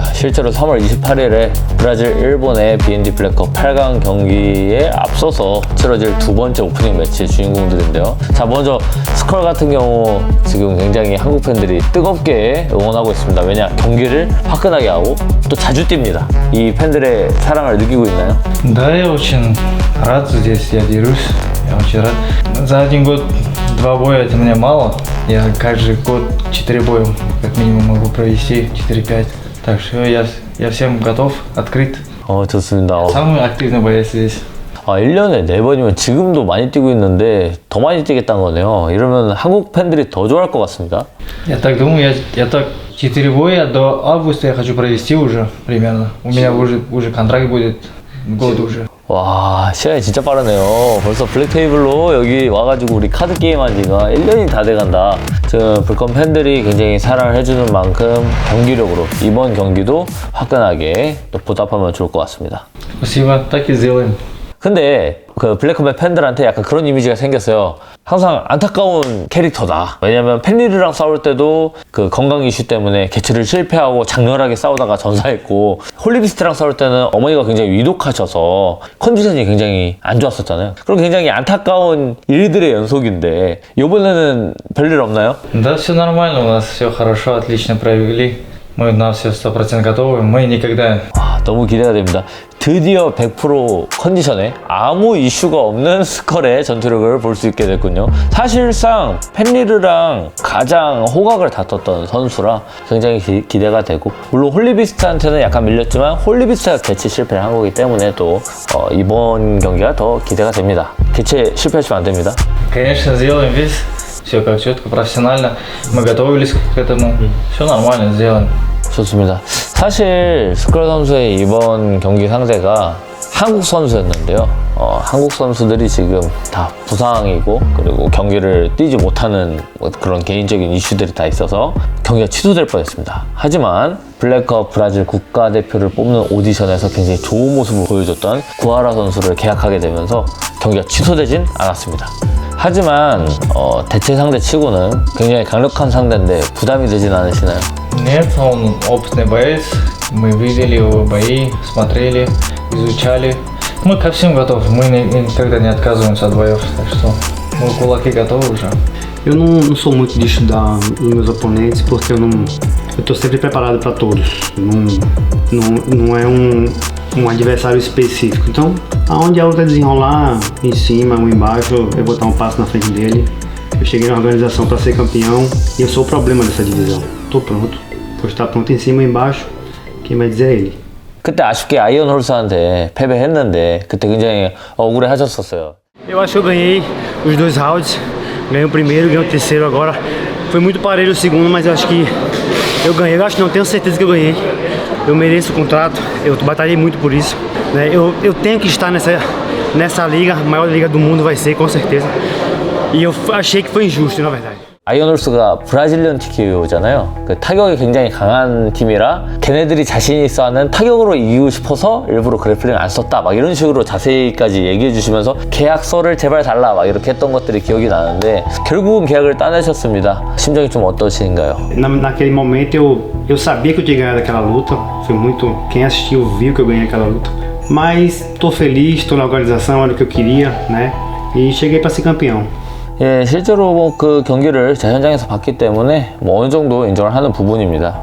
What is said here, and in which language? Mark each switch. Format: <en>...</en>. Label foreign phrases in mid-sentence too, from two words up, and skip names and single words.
<ko>실제로 3월 28일에 브라질, 일본의 B&D 블랙컵 8강 경기에 앞서서 치러질 두 번째 오프닝 매치의 주인공들인데요. 자, 먼저 스컬 같은 경우 지금 굉장히 한국 팬들이 뜨겁게 응원하고 있습니다. 왜냐? 경기를 화끈하게 하고 또 자주 뜁니다. 이 팬들의 사랑을 느끼고 있나요?</ko> <ru>Да, я очень рад здесь, я дерусь, я очень рад. За один год 2 боя это мне мало, я каждый год 4 боя как минимум могу провести, 4-5. Так что я всем готов, открыт.</ru> <ko>좋습니다.</ko> <ru>Самый активный боец здесь.</ru> <ko>1년에 4번이면 지금도 많이 뛰고 있는데 더 많이 뛰겠다는 거네요. 이러면 한국 팬들이 더 좋아할 것 같습니다.</ko> <ru>Я так думаю, я так 4 боя до августа я хочу провести уже примерно. У меня уже контракт будет год уже.</ru> <ko>와, 시간이 진짜 빠르네요. 벌써 블랙 테이블로 여기 와가지고 우리 카드 게임 한 지가 1년이 다 돼간다. 지금 불컴 팬들이 굉장히 사랑을 해주는 만큼 경기력으로 이번 경기도 화끈하게 또 보답하면 좋을 것 같습니다.</ko> <ru>Спасибо, так и сделаем.</ru> <ko>근데 그 블랙컴의 팬들한테 약간 그런 이미지가 생겼어요. 항상 안타까운 캐릭터다. 왜냐면 팬리르랑 싸울 때도 그 건강 이슈 때문에 개최를 실패하고 장렬하게 싸우다가 전사했고, 홀리비스트랑 싸울 때는 어머니가 굉장히 위독하셔서 컨디션이 굉장히 안 좋았었잖아요. 그럼 굉장히 안타까운 일들의 연속인데 이번에는 별일 없나요?</ko> <ru>Да, все нормально, у нас все хорошо, отлично провели. Мы на все 100% готовы, мы никогда</ru> <ko>와, 너무 기대가 됩니다. 드디어 100% 컨디션에 아무 이슈가 없는 스컬의 전투력을 볼 수 있게 됐군요. 사실상 펜리르랑 가장 호각을 다퉜던 선수라 굉장히 기대가 되고, 물론 홀리비스트한테는 약간 밀렸지만 홀리비스트가 개최 실패를 한 거기 때문에 또 이번 경기가 더 기대가 됩니다. 개최 실패하시면 안 됩니다.</ko> <ru>Конечно, сделаем весь, все как четко, профессионально. Мы готовились к этому. Все нормально сделаем.</ru> <ko>좋습니다. 사실 스컬 선수의 이번 경기 상대가 한국 선수였는데요. 한국 선수들이 지금 다 부상이고, 그리고 경기를 뛰지 못하는 그런 개인적인 이슈들이 다 있어서 경기가 취소될 뻔했습니다. 하지만 블랙컵 브라질 국가대표를 뽑는 오디션에서 굉장히 좋은 모습을 보여줬던 구아라 선수를 계약하게 되면서 경기가 취소되진 않았습니다. 하지만 대체 상대 치고는 굉장히 강력한 상대인데 부담이 되진 않으시나요?</ko> <ru>Нет, он опытный боец. Мы видели его бои, смотрели, изучали. Мы ко всем готовы. Мы никогда не отказываемся от боев. Так что мы кулаки готовы уже.</ru> <pt>Eu não sou muito de estudar os meus oponentes porque eu tô sempre preparado para todos. Não é um adversário específico. Então, aonde a luta desenrolar, em cima ou embaixo, eu vou dar um passo na frente dele. Eu cheguei na organização para ser campeão e eu sou o problema dessa divisão. Tô pronto. Vou estar pronto em cima ou embaixo. Quem vai dizer é ele.</pt> <ko>그때 아쉽게 아이언 홀스한테 패배했는데 그때 굉장히 억울해 하셨었어요.</ko> <pt>Eu acho que eu ganhei os 2 rounds. Ganhei o primeiro, ganhei o terceiro agora. Foi muito parelho o segundo, mas eu acho que eu ganhei. Eu acho que não, tenho certeza que eu ganhei. Eu mereço o contrato, eu batalhei muito por isso. Né? Eu tenho que estar nessa liga, a maior liga do mundo vai ser, com certeza. E eu achei que foi injusto, na verdade.</pt> <ko>아이언 홀스가 브라질리언 TKO잖아요. 그 타격이 굉장히 강한 팀이라 걔네들이 자신 있어 하는 타격으로 이기고 싶어서 일부러 그래플링을 안 썼다, 막 이런 식으로 자세히까지 얘기해 주시면서 계약서를 제발 달라 막 이렇게 했던 것들이 기억이 나는데 결국은 계약을 따내셨습니다. 심정이 좀 어떠신가요?</ko> <pt>Naquele momento eu sabia que eu tinha ganhado aquela luta. Foi muito. Quem assistiu viu que eu ganhei aquela luta. Mas tô feliz, tô na organização, era o que eu queria, né? E cheguei para ser campeão.</pt> <ko>예, 실제로 그 경기를 제 현장에서 봤기 때문에 어느 정도 인정을 하는 부분입니다.</ko>